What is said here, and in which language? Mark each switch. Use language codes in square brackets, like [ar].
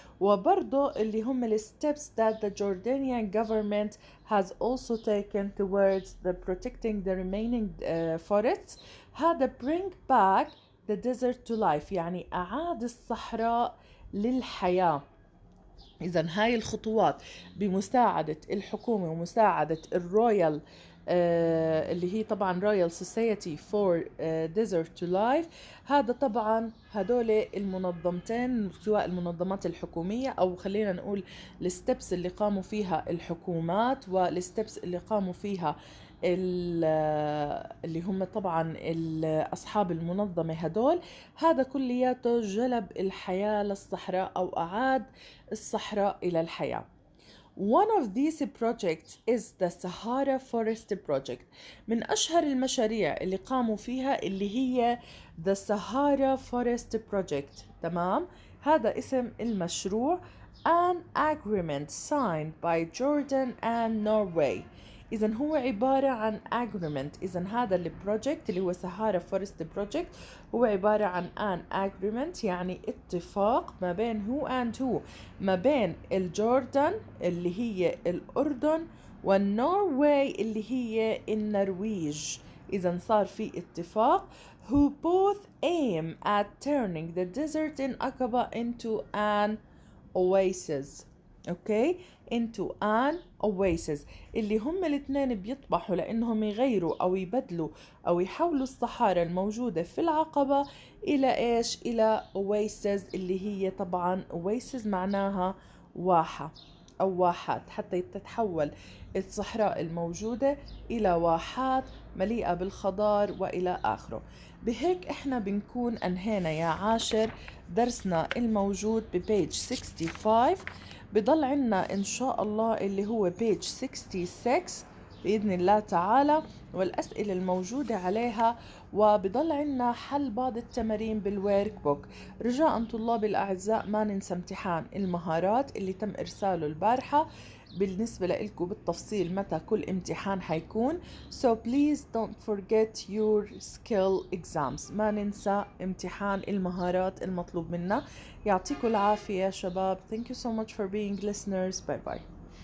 [ar] وبرضو اللي هم [en] steps that the Jordanian government has also taken towards the protecting the remaining forests. [ar] هذا [en] bring back the desert to life [ar] يعني أعاد الصحراء للحياة. إذن هاي الخطوات بمساعدة الحكومة ومساعدة الرويال اللي هي طبعا Royal Society for Desert to Life. هذا طبعا هدول المنظمتين، سواء المنظمات الحكومية أو خلينا نقول الستبس اللي قاموا فيها الحكومات والستبس اللي قاموا فيها اللي هم طبعا أصحاب المنظمة هدول. هذا كلياته جلب الحياة للصحراء أو أعاد الصحراء إلى الحياة. [en] One of these projects is the Sahara Forest Project. [ar] من أشهر المشاريع اللي قاموا فيها اللي هي the Sahara Forest Project. تمام؟ هذا اسم المشروع. [en] An agreement signed by Jordan and Norway. [ar] إذن هو عبارة عن agreement. إذن هذا البروجكت اللي هو Sahara Forest Project هو عبارة عن an agreement يعني اتفاق ما بين [en] who and who، [ar] ما بين الجوردن اللي هي الأردن والنرويج اللي هي النرويج. إذن صار في اتفاق [en] who both aim at turning the desert in Aqaba into an oasis. [ar] اوكي، [en] into an oasis [ar] اللي هم الاثنين بيطمحوا لانهم يغيروا او يبدلوا او يحولوا الصحارى الموجودة في العقبة الى ايش؟ الى oasis اللي هي طبعا oasis معناها واحة او واحات، حتى تتحول الصحراء الموجودة الى واحات مليئة بالخضار والى اخره. بهيك احنا بنكون انهينا يا عاشر درسنا الموجود ببيج 65. بضل عنا إن شاء الله اللي هو page 66 بإذن الله تعالى، والأسئلة الموجودة عليها، وبضل عنا حل بعض التمارين بالورك بوك. رجاء طلابي الأعزاء ما ننسى امتحان المهارات اللي تم إرساله البارحة بالنسبة لإلكم بالتفصيل متى كل امتحان حيكون. [en] So please don't forget your skill exams. [ar] ما ننسى امتحان المهارات المطلوب منا. يعطيكم العافية يا شباب. [en] Thank you so much for being listeners. Bye bye.